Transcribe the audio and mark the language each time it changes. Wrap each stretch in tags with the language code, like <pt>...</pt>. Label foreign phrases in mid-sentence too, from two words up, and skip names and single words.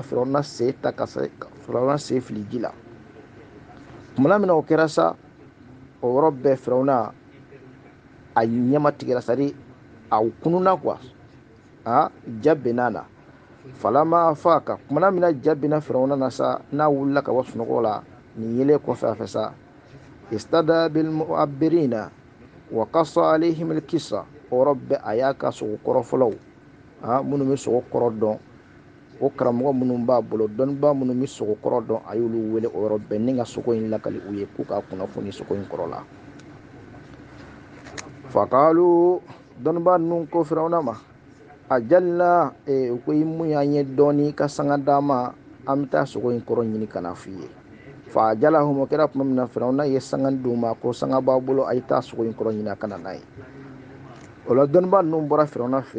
<bm>firawuna sen ta ka firawuna sen fili ji la tumana min na o kɛra sa o yɔrɔ bɛɛ firawuna a ɲɛma tigɛra</bm> <fr>c'est-à-dire</fr> <bm>a kununa quoi ja benna la</bm> <ar>فلما أفاق</ar> <bm>tumana min na ja benna firawuna na sa n'a wulila ka bɔ sunɔgɔ la nin yelen kɔfɛ a fɛ sa</bm> <ar>استدعى بالمعبرين وقص عليهم القصة</ar> <bm>o yɔrɔ bɛɛ a y'a ka sogo kɔrɔ fɔlɔw minnu bɛ sogo kɔrɔ dɔn o karamɔgɔ minnu b'a bolo dɔnnibaa minnu bɛ sogo kɔrɔ dɔn a y'olu wele o yɔrɔ bɛɛ ni ka sogo in lakali u ye k'u ka kunnafoni sogo in kɔrɔ la fakalu dɔnnibaa ninnu ko firawuna ma a jalila u ko i mun y'an ye dɔɔni ka sanga d'a ma an bɛ taa sogo in kɔrɔ ɲini ka na f'i ye</bm> <ar>فأجلهم</ar> <bm>o kɛra tuma min na firawuna ye sanga d'u ma ko sanga b'a bolo a ye taa sogo in kɔrɔ ɲini a ka na n'a ye o la dɔnnibaa ninnu bɔra firawuna fɛ</bm>